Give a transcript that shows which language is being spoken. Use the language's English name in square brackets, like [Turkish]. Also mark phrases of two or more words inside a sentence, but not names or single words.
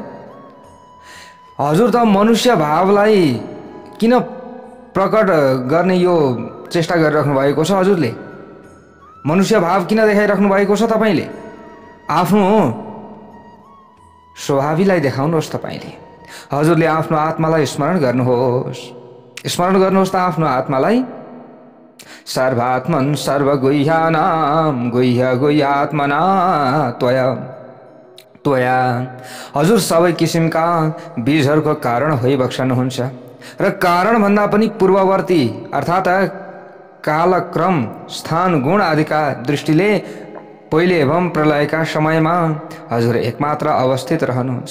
[Nepali] हजुर त मनुष्य भावलाई किन प्रकट गर्ने यो चेष्टा गरिराख्नु भएको छ? हजुरले मनुष्य भाव किन देखाइराख्नु भएको छ? तपाईले आफ्नो स्वभावलाई देखाउनुहोस्। तपाईले हजुरले आफ्नो आत्मालाई स्मरण गर्नुहोस्। स्मरण गर्नुहोस् त आफ्नो आत्मालाई। [Sanskrit] सर्वात्मन सर्वगुह्यानां गुह्य गुह्यात्मना त्वया। [Nepali] हजुर सबै किसिमका बीजहरूको कारण भइबक्सनुहुन्छ र कारण भन्दा पनि पूर्ववर्ती अर्थात् कालक्रम, स्थान, गुण आदिका दृष्टिले पहिले एवं प्रलयका समयमा हजुर एकमात्र अवस्थित रहनुहुन्छ।